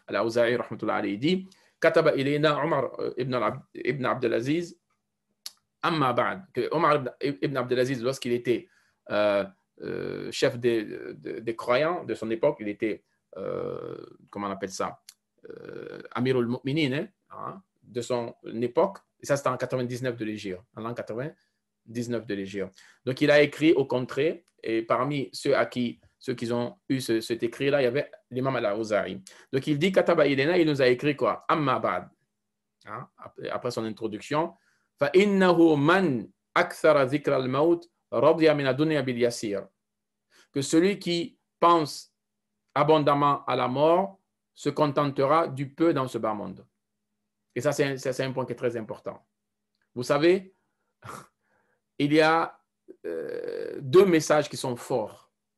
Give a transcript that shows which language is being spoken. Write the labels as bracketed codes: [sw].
[fr] Al-Awza'i, rahmatullah alayhi, dit « [ar] Kataba ilayna [fr] Omar ibn Abdelaziz » [ar] Amma ba'd, [fr] que Omar ibn Abdelaziz, lorsqu'il était chef des croyants de son époque, il était, comment on appelle ça, Amirul Mu'minin, hein, de son époque, et ça c'était en 99 de l'Hégire, en l'an 99 de l'Hégire. Donc il a écrit au contraire, et parmi ceux qui ont eu cet écrit-là, il y avait l'imam al-Awza'i. Donc il dit, [ar] Kataba Ilena, [fr] il nous a écrit quoi? [ar] Amma ba'd, [fr] hein, après son introduction. [ar] فإنه من أكثر ذكر الموت رضي من الدنيا باليسير. [fr] Que celui qui pense abondamment à la mort se contentera du peu dans ce bas monde. Et ça, c'est un point qui est très important. Vous savez, il y a deux messages qui sont forts.